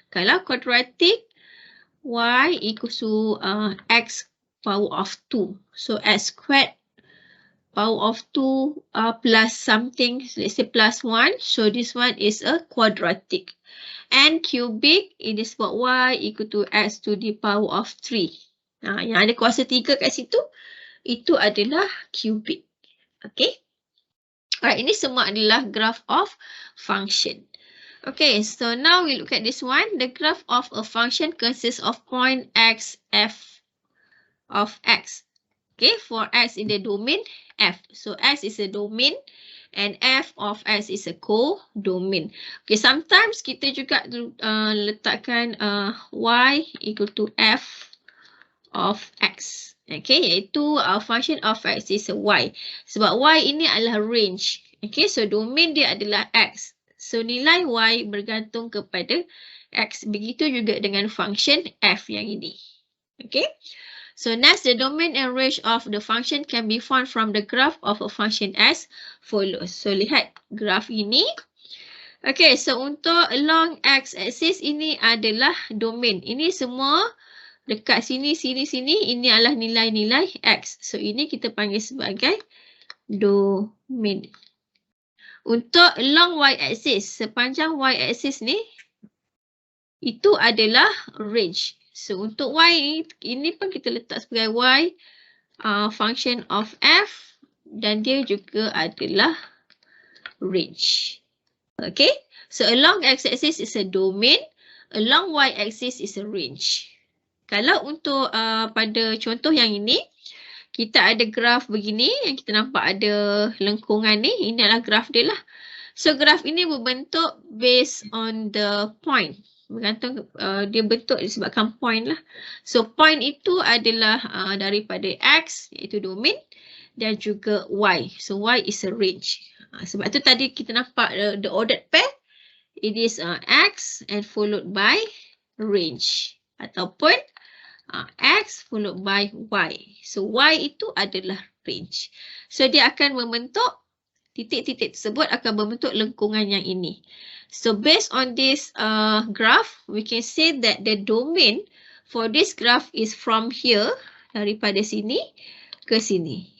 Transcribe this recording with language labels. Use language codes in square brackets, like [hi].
[en] Kalau quadratic, y equal to x power of 2. So s squared power of 2 plus something, so let's say plus 1. So this one is a quadratic. And cubic, it is about y equal to x to the power of 3. [ms] Yang ada kuasa 3 kat situ, itu adalah cubic. Okay. Alright, ini semua adalah graph of function. [en] Okay, so now we look at this one. The graph of a function consists of point x, f of x. Okay, for x in the domain f. So x is a domain. And f of x is a co-domain. Okay, [ms] sometimes kita juga letakkan [en] y equal to f of x. Okay, iaitu function of x is a y. [ms] Sebab y ini adalah range. Okay, so domain dia adalah x. So nilai y bergantung kepada x. Begitu juga dengan function f yang ini. Okay. [en] So next, the domain and range of the function can be found from the graph of a function as follows. [ms] So lihat graph ini. Okay, so untuk along x-axis ini adalah domain. Ini semua dekat sini. Ini adalah nilai-nilai x. So ini kita panggil sebagai domain. Untuk along y-axis, sepanjang y-axis ni, itu adalah range. So untuk y ini pun kita letak sebagai y function of f dan dia juga adalah range. [en] Okay, so along x-axis is a domain, along y-axis is a range. [ms] Kalau untuk pada contoh yang ini, kita ada graf begini yang kita nampak ada lengkungan ni, ini adalah graf dia lah. [en] So [ms] graf ini berbentuk [en] based on the point. [ms] Bergantung dia bentuk disebabkan point lah. So point itu adalah daripada x iaitu domain dan juga y. [en] So y is a range. Sebab tu tadi kita nampak the ordered pair. It is x and followed by range. Ataupun x followed by y. [ms] So y itu adalah range. So dia akan membentuk titik-titik tersebut akan membentuk lengkungan yang ini. [en] So based on this graph, we can say that the domain for this graph is from here, [ms] daripada sini ke sini.